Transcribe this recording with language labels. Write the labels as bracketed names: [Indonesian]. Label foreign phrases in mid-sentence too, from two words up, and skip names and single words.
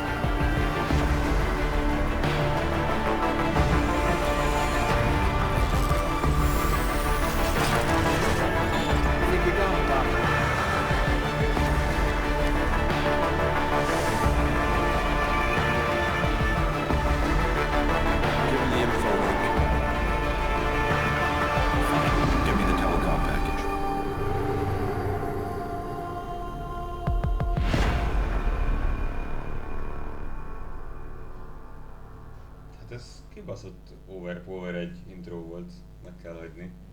[English] I think we got him, Doctor. Give him the info link. Give me the telecom package. [Hungarian] Hát ez kibaszott overpower egy intro volt, meg kell hagyni.